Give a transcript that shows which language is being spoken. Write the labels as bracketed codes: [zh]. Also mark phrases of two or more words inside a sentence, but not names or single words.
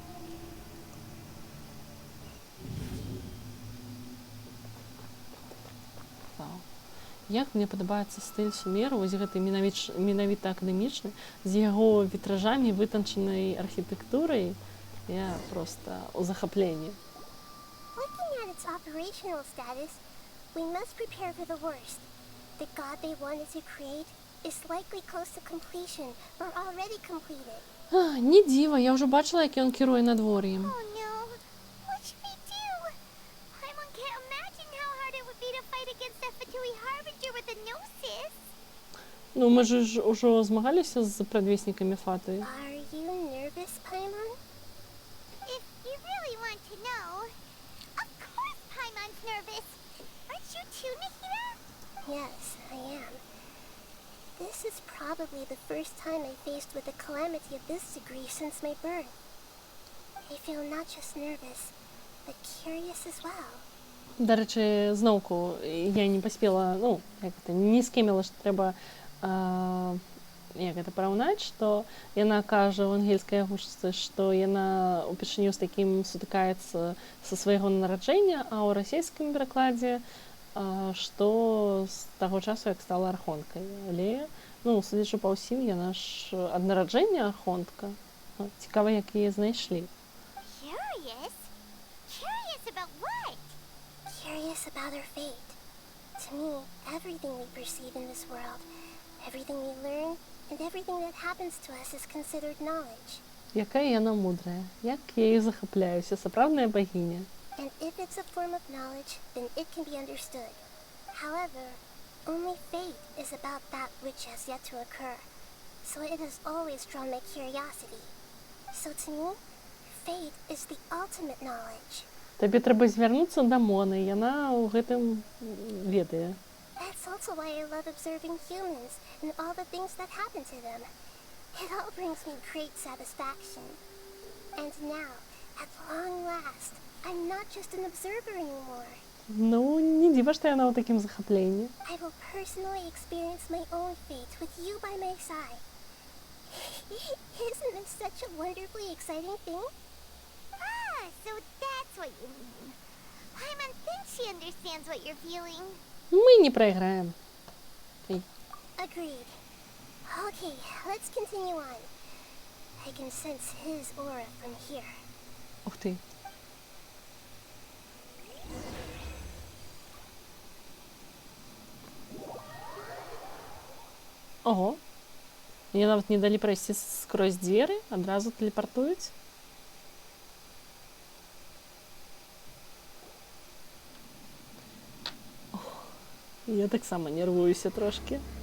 [be] Як мне падабаецца стыль Сумеру, вось гэты менавіта акадэмічны, з яго вітражамі, вытанчанай архітэктурай, я проста ў захапленні. [en] Looking at its operational status, we must prepare for the worst. The god they wanted to create is likely close to completion or already completed. [be] Не дзіва, я ўжо бачыла, як ён кіруе надвор'ем. [en] Oh no, what should we do? Paimon can't imagine how hard it would be to fight against that Fatui Harbinger with a gnosis. [be] Ну, мы ж ўжо змагаліся з прадвеснікамі Фаты. [en] Are you nervous, Paimon? If you really want to know, of course Paimon's nervous. Aren't you too, Nahida? Yes, I am. This is probably the first time I faced with a calamity of this degree since my birth. I feel not just nervous, but curious as well. [be] Дарэчы, зноўку, я не паспела, ну, як гэта, не скеміла, што трэба як гэта параўнаць, што яна кажа ў ангельскай агучцы, што яна ўпершыню з такім сутыкаецца са свайго нараджэння, а ў расійскім перакладзе што з таго часу, як стала архонкай. Але, ну, судзячы па ўсім, яна ж ад нараджэння архонтка. Цікава, як яе знайшлі. [en] Curious? Curious about what? Curious about her fate. To me, everything we perceive in this world, everything we learn, and everything that happens to us is considered knowledge. [be] Якая яна мудрая, як я яе захапляюся, сапраўдная багіня. [en] And if it's a form of knowledge, then it can be understood. However, only fate is about that which has yet to occur. So it has always drawn my curiosity. So to me, fate is the ultimate knowledge. [be] Табе трэба звярнуцца да Моны, яна ў гэтым ведае. [en] That's also why I love observing humans and all the things that happen to them. It all brings me great satisfaction. And now, at long last, I'm not just an observer anymore. [be] Ну, не дзіва, што яна ў такім захапленні. [en] I will personally experience my own fate with you by my side. Isn't this such a wonderfully exciting thing? Ah, so that's what you mean. Paimon thinks she understands what you're feeling. [ru] Мы не проиграем. [en] Agreed. Okay, let's continue on. I can sense his aura from here. [be] Ух ты. Ого. Мне нават не далі прайсці скрозь дзверы, адразу тэлепартуюць. Я таксама нервуюся трошки.